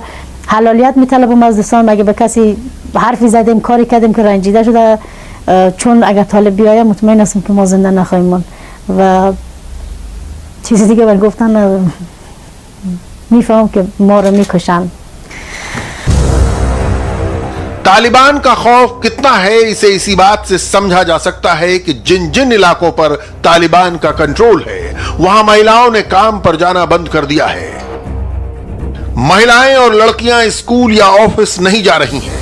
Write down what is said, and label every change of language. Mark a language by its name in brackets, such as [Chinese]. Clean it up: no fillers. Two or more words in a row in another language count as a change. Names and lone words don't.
[Persian] حلالیت میطلبم از دوستان، اگه به کسی حرفی زدیم کاری کردیم که رنجیده شده، چون اگر طالب بیاید مطمئن هستم که ما زنده نخواهیم ماند و چیزی دیگه بر گفتن میفهمم که ما رو میکشن. [Hindi] तालिबान का खौफ कितना है इसे इसी बात से समझा जा सकता है कि जिन जिन इलाकों पर तालिबान का कंट्रोल है वहां महिलाओं ने काम पर जाना बंद कर दिया है। महिलाएं और लड़कियां स्कूल या ऑफिस नहीं जा रही हैं।